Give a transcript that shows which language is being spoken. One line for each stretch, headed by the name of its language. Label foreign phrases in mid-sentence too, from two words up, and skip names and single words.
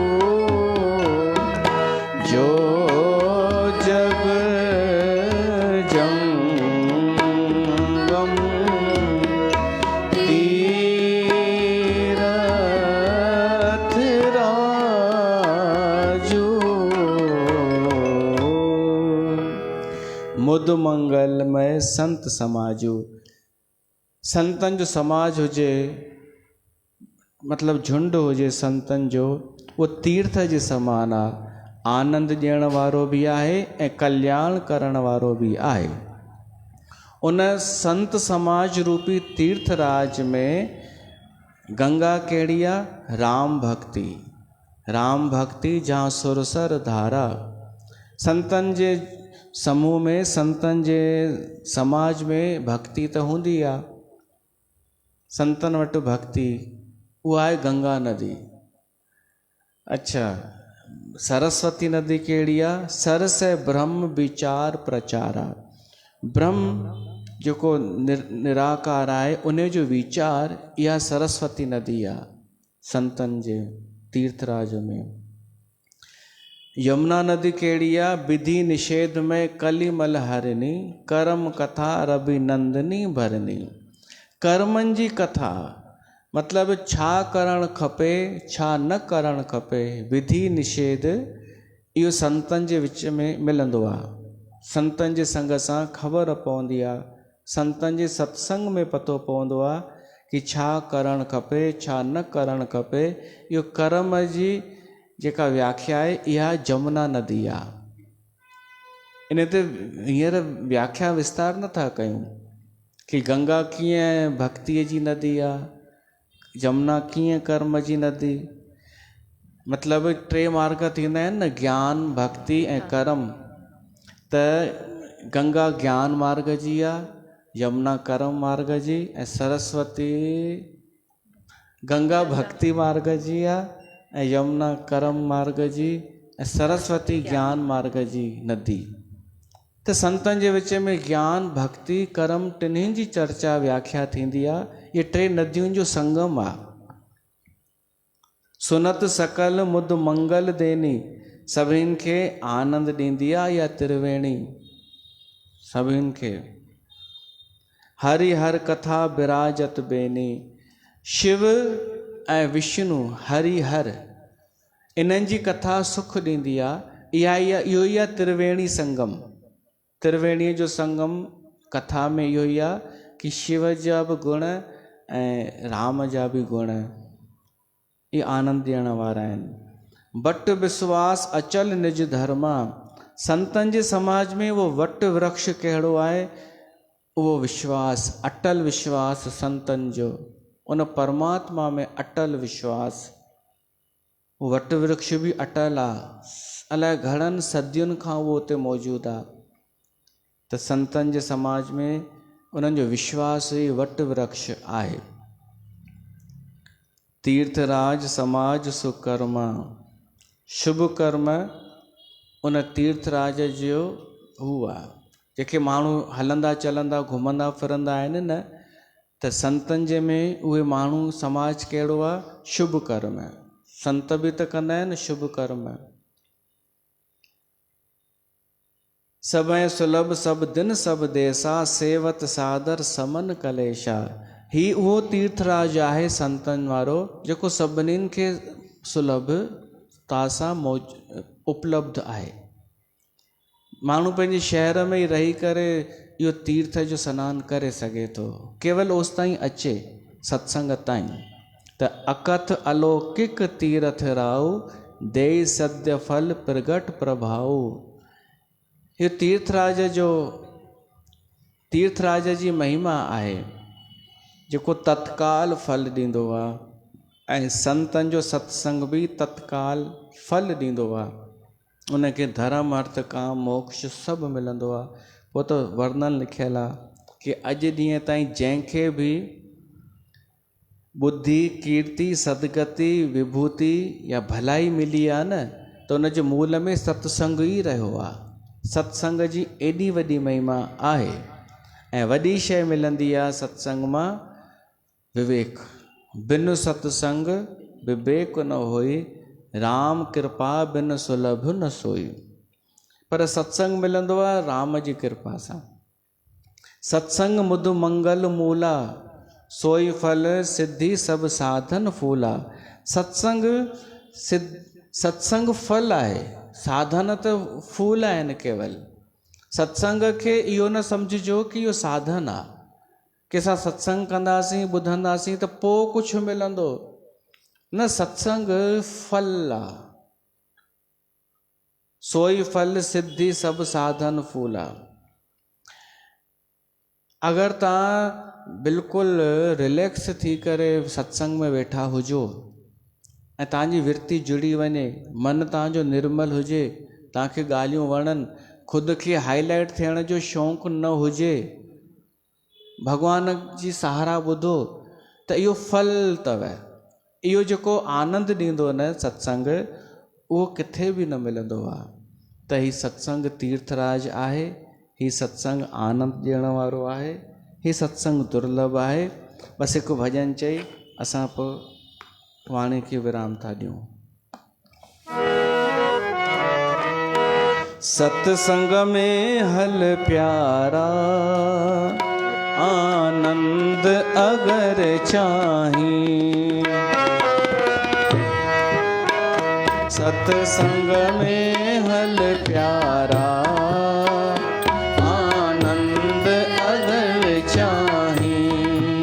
Awadhi: जो जग जंगम तीरथ राजू मुद मंगल में संत समाजू।
Sindhi: संतन जो समाज हुजे मतलब झुंड हुजे संतन जो वो तीर्थ जे समान आहे। आनंद ॾियण वारो बि आहे ऐं कल्याण करण वारो बि आहे। उन संत समाज रूपी तीर्थराज में गंगा कहिड़ी आहे? राम भक्ति।
Awadhi: राम भक्ति जहाँ सुरसर धारा।
Sindhi: संतन जे समूह में संतन जे समाज में भक्ति त हूंदी आहे। संतन वटि भक्ति उहा आहे गंगा नदी। अच्छा, सरस्वती नदी कहिड़ी आहे?
Awadhi: सरस ब्रह्म विचार प्रचारा।
Sindhi: ब्रह्म जेको निराकार आहे उन जो वीचार इहा सरस्वती नदी आहे संतन जे तीर्थराज में। यमुना नदी कहिड़ी आहे?
Awadhi: विधि निषेध में कलिमल हरनी कर्म कथा रवि नंदनी भरनी।
Sindhi: कर्मनि जी कथा मतलब छा करणु खपे छा न करणु खपे, विधि निषेध इहो संतन जे विच में मिलंदो आहे। संतन जे संग सां ख़बर पवंदी आहे। संतन जे सत्संग में पतो पवंदो आहे कि छा करणु खपे छा न करणु खपे। इहो कर्म जी जेका व्याख्या आहे इहा जमुना नदी आहे। इन ते हींअर व्याख्या विस्तार नथा कयूं कि गंगा कीअं भक्तीअ जी नदी आहे, जमुना कीअं कर्म जी नदी। मतलब टे मार्ग थींदा आहिनि न, ज्ञान भक्ति ऐं कर्म। त गंगा ज्ञान मार्ग जी आहे, यमुना कर्म मार्ग जी ऐं सरस्वती गंगा भक्ति मार्ग जी आहे ऐं यमुना कर्म मार्ग जी ऐं सरस्वती ज्ञान मार्ग जी नदी। त संतन जे विच में ज्ञान भक्ति कर्म टिन्हिनि जी चर्चा व्याख्या थींदी आहे। ये टे नदियुनि जो संगम आहे।
Awadhi: सुनत सकल मुद मंगल देनी,
Sindhi: सभिनि खे आनंद ॾींदी आहे इहा त्रिवेणी सभिनि खे।
Awadhi: हरि हर कथा विराजत बेनी,
Sindhi: शिव ऐं विष्णु हरि हर इन्हनि जी कथा सुख ॾींदी आहे। इहो ई आहे त्रिवेणी संगम। त्रिवेणीअ जो संगम कथा में इहो ई आहे कि शिव जा बि गुण ऐं राम जा बि गुण ये आनंद ॾियण वारा आहिनि।
Awadhi: वट विश्वास अचल निज धर्मा।
Sindhi: संतन जे समाज में वो वट वृक्ष कहिड़ो आहे? उहो विश्वास, अटल विश्वास संतन जो, उन परमात्मा में अटल विश्वास। वट वृक्ष भी अटल आहे, अलाए घणनि सदियुनि खां उहो उते मौजूदु आहे। त संतन जे समाज में उन्हनि जो विश्वास ई वट वृक्ष आहे।
Awadhi: तीर्थराज समाज सुकर्मा।
Sindhi: शुभ कर्म उन तीर्थराज जो हुआ। जेके माण्हू हलंदा चलंदा घुमंदा फिरंदा आहिनि न, त संतनि जे में उहे माण्हू समाज कहिड़ो आहे? शुभ कर्म। संत बि त कंदा आहिनि शुभ कर्म।
Awadhi: सभई सुलभ सब दिन सब देसा, सेवत सादर समन कलेशा।
Sindhi: ही उहो तीर्थराज आहे संतनि वारो जेको सभिनीनि खे सुलभ तासां उपलब्ध आहे। माण्हू पंहिंजे शहर में ई रही करे इहो तीर्थ जो सनानु करे सघे थो, केवल ओसि ताईं अचे सत्संग ताईं।
Awadhi: त अकथ अलौकिक तीर्थ राव, देई सद्य फल प्रगट प्रभाव।
Sindhi: इहो तीर्थराज जी महिमा आहे जेको तत्काल फल ॾींदो आहे, ऐं संतनि जो सत्संग बि तत्काल फल ॾींदो आहे। उनखे धर्म अर्थ काम मोक्ष सभु मिलंदो आहे। पोइ त वर्णन लिखियलु आहे कि अॼु ॾींहं ताईं जंहिंखे बि बुद्धि कीर्ति सदगति विभूति या भलाई मिली आहे न, त उनजे मूल में सत्संग ई रहियो आहे। सत्संग जी एॾी वॾी महिमा आहे। ऐं वॾी शइ मिलंदी आहे सत्संग मां, विवेक।
Awadhi: बिन सत्संग विवेक न होई, राम कृपा बिन सुलभ न सोई।
Sindhi: पर सत्संग मिलंदो आहे राम जी कृपा सां।
Awadhi: सत्संग मुद मंगल मूला, सोई फल सिद्धि सब साधन फूला।
Sindhi: सत्संग फल आहे, साधन त फूल आहिनि केवल। सत्संग खे इहो न सम्झिजो कि इहो साधन आहे कि असां सत्संग कंदासीं ॿुधंदासीं त पोइ कुझु मिलंदो न। सत्संग फल आहे।
Awadhi: सोई फल सिद्धि सब साधन फूला।
Sindhi: अगरि तव्हां बिल्कुलु रिलैक्स थी करे सत्संग में वेठा हुजो ऐं तव्हांजी विरती जुड़ी वञे, मन तव्हांजो निर्मल हुजे, तव्हांखे ॻाल्हियूं वणनि, ख़ुदि खे हाईलाइट थियण जो शौक़ु न हुजे, भॻवान जी सहारा ॿुधो, त इहो फल अथव। इहो जेको आनंद ॾींदो न सत्संग, उहो किथे बि न मिलंदो आहे। त हीउ सत्संग तीर्थराज आहे, हीउ सत्संग आनंद ॾियण वारो आहे, हीउ सत्संग दुर्लभ आहे। बसि हिकु भॼन चई असां पोइ वाणी खे विराम था ॾियूं। सत्संग में हल प्यारा, आनंद अगर चाहीं। सत्संग में हल प्यारा, आनंद अगर चाहीं।